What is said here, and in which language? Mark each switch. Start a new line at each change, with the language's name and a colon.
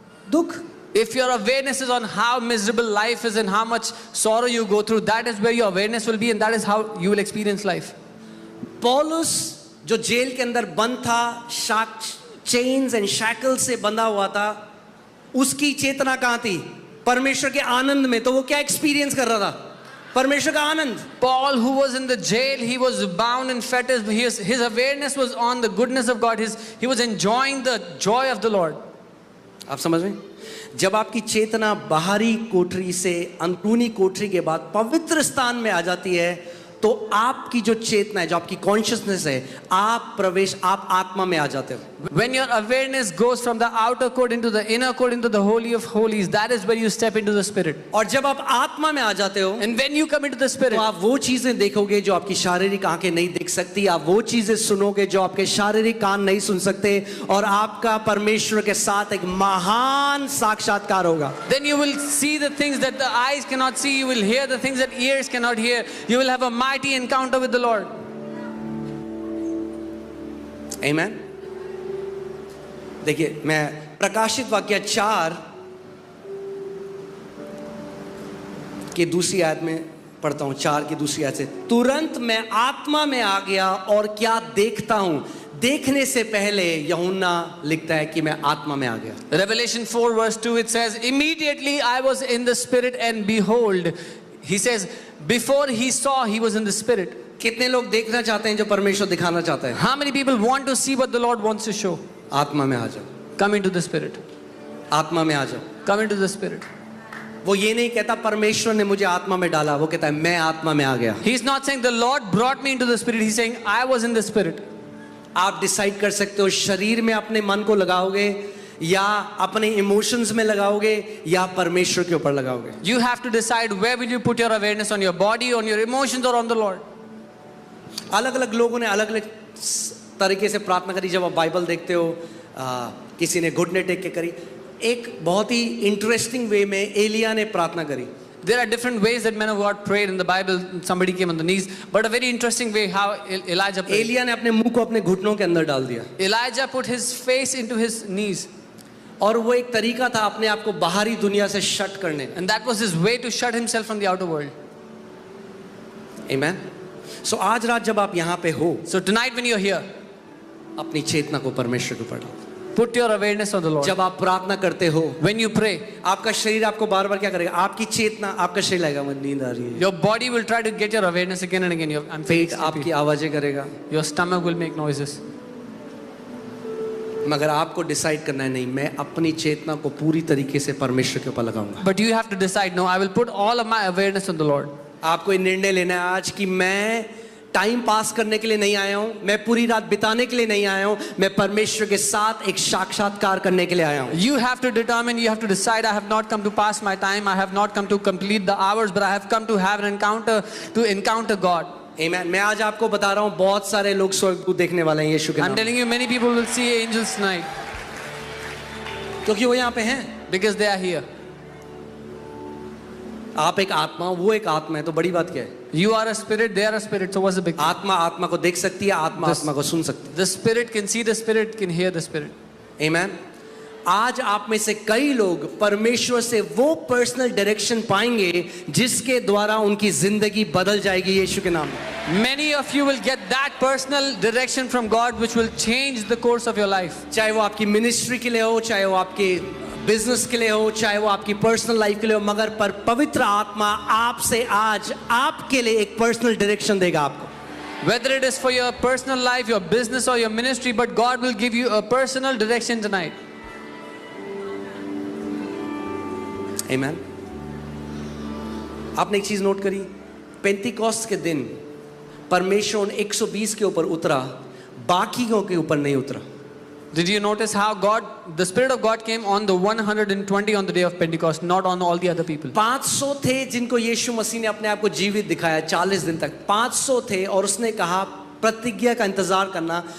Hindi: दुख।
English: If your awareness is on how miserable life is and how much sorrow you go through, that is where your awareness will be, and that is how you will experience life.
Hindi: पौलुस जो jail के अंदर बंद था, chains and shackle से बंधा हुआ था, उसकी चेतना कहां थी? परमेश्वर के आनंद में। तो वो क्या एक्सपीरियंस कर रहा था? परमेश्वर का आनंद।
English: Paul, who was in the jail, he was bound in fetters. His awareness was on the goodness of God. He was enjoying the joy of the Lord.
Hindi: आप समझ में? जब आपकी चेतना बाहरी कोठरी से अंदरूनी कोठरी के बाद पवित्र स्थान में आ जाती है, तो आपकी जो चेतना है, जो आपकी कॉन्शियसनेस है, आप आत्मा में आ जाते हो।
English: When your awareness goes from the outer court into the inner court into the holy of holies, that is where you step into the spirit.
Hindi: और जब आप आत्मा में आ जाते हो,
English: And when you come into the spirit,
Hindi: तो आप वो चीजें देखोगे जो आपकी शारीरिक आंखें नहीं देख सकती, आप वो चीजें सुनोगे जो आपके शारीरिक कान नहीं सुन सकते, और आपका परमेश्वर के साथ एक महान साक्षात्कार होगा।
English: then you will see the things that the eyes cannot see. You will hear the things that ears cannot hear. You will have a mighty encounter with the Lord. Amen.
Hindi: देखिए, मैं प्रकाशित वाक्य 4 की दूसरी आयत में पढ़ता हूं। 4 की दूसरी आयत से, तुरंत मैं आत्मा में आ गया और क्या देखता हूं। देखने से पहले यूहन्ना लिखता है कि मैं आत्मा में आ गया।
English: Revelation 4 verse 2, it says, immediately I was in the spirit and behold, he says, before he saw, he was in the spirit.
Hindi: कितने लोग देखना चाहते हैं जो परमेश्वर दिखाना चाहता है?
English: How many people want to see what the Lord wants to show?
Hindi: आत्मा में आ जाओ।
English: Come into the spirit.
Hindi: आत्मा में आ जाओ।
English: Come into the spirit.
Hindi: वो ये नहीं कहता परमेश्वर ने मुझे आत्मा में डाला, वो कहता है मैं आत्मा में आ गया।
English: He's not saying the Lord brought me into the spirit. He's saying I was in the spirit.
Hindi: आप डिसाइड कर सकते हो, शरीर में अपने मन को लगाओगे, या अपने इमोशंस में लगाओगे, या परमेश्वर के ऊपर लगाओगे।
English: You have to decide where will you put your awareness, on your body, on your emotions, or on the Lord.
Hindi: अलग अलग लोगों ने अलग अलग तरीके से प्रार्थना करी। जब आप बाइबल देखते हो, किसी ने घुटने टेक के करी। एक बहुत ही इंटरेस्टिंग वे में एलिया ने प्रार्थना करी।
English: There are different ways that men of God prayed in the Bible. Somebody came on the knees, but a very interesting way how Elijah prayed.
Hindi: Elia ने अपने मुंह को अपने घुटनों के अंदर डाल दिया,
English: Elijah put his face into his knees,
Hindi: और वो एक तरीका था अपने आप को बाहरी दुनिया से शट करने।
English: and that was his way to shut himself from the outer world.
Hindi: आमेन। सो आज रात जब आप यहाँ पे हो,
English: So tonight when you're here,
Hindi: अपनी चेतना को परमेश्वर के ऊपर डालो।
English: put your awareness on the Lord.
Hindi: जब आप प्रार्थना करते हो,
English: When you pray,
Hindi: आपका शरीर आपको बार बार क्या करेगा? आपकी चेतना, आपका शरीर लगेगा मुझे नींद आ रही है,
English: your body will try to get your awareness again and again. I'm feeling
Hindi: पेट आपकी
English: sleepy.
Hindi: आवाजें करेगा,
English: Your stomach will make noises.
Hindi: मगर आपको डिसाइड करना है, नहीं, मैं अपनी चेतना को पूरी तरीके से परमेश्वर के ऊपर लगाऊंगा।
English: But you have to decide, no, I will put all of my awareness on the Lord.
Hindi: आपको ये निर्णय लेना है आज कि मैं टाइम पास करने के लिए नहीं आया हूं, मैं पूरी रात बिताने के लिए नहीं आया हूं, मैं परमेश्वर के साथ एक साक्षात्कार करने के लिए आया हूं।
English: You have to determine, you have to decide, I have not come to pass my time, I have not come to complete the hours, but I have come to have an encounter, to encounter God.
Hindi: आमीन। मैं आज आपको बता रहा हूं, बहुत सारे लोग स्वर्गदूत देखने वाले हैं यीशु के
English: I'm
Hindi: नाम,
English: telling you, many people will see angels tonight
Hindi: क्योंकि वो यहाँ पे हैं।
English: because they are here.
Hindi: आप एक आत्मा, वो एक आत्मा है, तो बड़ी बात क्या है?
English: You are a spirit, they are a spirit, so what's the big deal?
Hindi: आत्मा आत्मा को देख सकती है, आत्मा आत्मा को सुन सकती
English: The spirit can see the spirit, can hear the spirit.
Hindi: है। आमीन। आज आप में से कई लोग परमेश्वर से वो पर्सनल डायरेक्शन पाएंगे जिसके द्वारा उनकी जिंदगी बदल जाएगी यीशु के नाम में।
English: Many of you will get that personal direction from God which will change the course of your life.
Hindi: चाहे वो आपकी मिनिस्ट्री के लिए हो, चाहे वो आपके बिजनेस के लिए हो, चाहे वो आपकी पर्सनल लाइफ के लिए हो, मगर पर पवित्र आत्मा आपसे आज आपके लिए एक पर्सनल डायरेक्शन देगा आपको।
English: Whether it is for your personal life, your business or your ministry, but God will give you a personal direction tonight.
Hindi: आमीन। आपने एक चीज नोट करी, पेंटिकॉस्ट के दिन परमेश्वर उन 120 के ऊपर उतरा, बाकियों के ऊपर नहीं उतरा।
English: Did you notice how the Spirit of God came on the 120 on the day of Pentecost, not on all the other people?
Hindi: 500 थे जिनको यीशु मसीह ने अपने आप को जीवित दिखाया 40 दिन तक। 500 थे और उसने कहा प्रतिज्ञा का इंतजार करना।